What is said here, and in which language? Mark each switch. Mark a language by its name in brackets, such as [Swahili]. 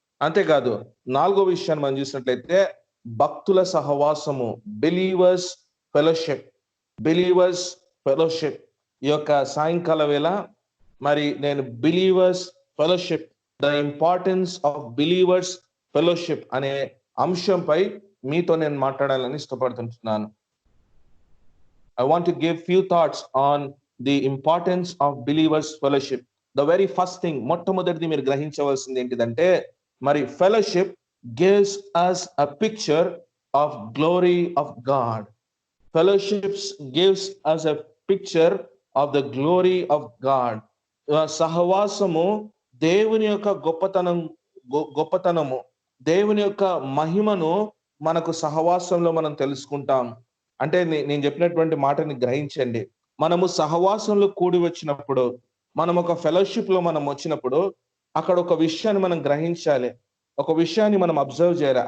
[Telugu] అంతేకాదు 4వ విషయాన్ని మనం చూసినట్లయితే భక్తుల సహవాసము, బిలీవర్స్ ఫెలోషిప్. Believers fellowship. ఈ యొక్క సాయంకాల వేళ మరి నేను believers fellowship, [English] the importance of believers fellowship [Telugu] అనే అంశంపై మీతో నేను మాట్లాడాలని ఇష్టపడుతుంటున్నాను. [English] I want to give few thoughts on the importance of believers fellowship. The very first thing, [Telugu] మొట్టమొదటిది మీరు గ్రహించవలసింది ఏంటిదంటే మరి [English] fellowship gives us a picture of glory of God. Fellowships gives us a picture of the glory of God. [Telugu] సహవాసము దేవుని యొక్క గొప్పతనము, దేవుని యొక్క మహిమను మనకు సహవాసంలో మనం తెలుసుకుంటాం. అంటే నేను చెప్పినటువంటి మాటని గ్రహించండి. మనము సహవాసంలో కూడి వచ్చినప్పుడు, మనం ఒక ఫెలోషిప్ లో మనం వచ్చినప్పుడు అక్కడ ఒక విషయాన్ని మనం గ్రహించాలి, ఒక విషయాన్ని మనం అబ్జర్వ్ చేయాలి.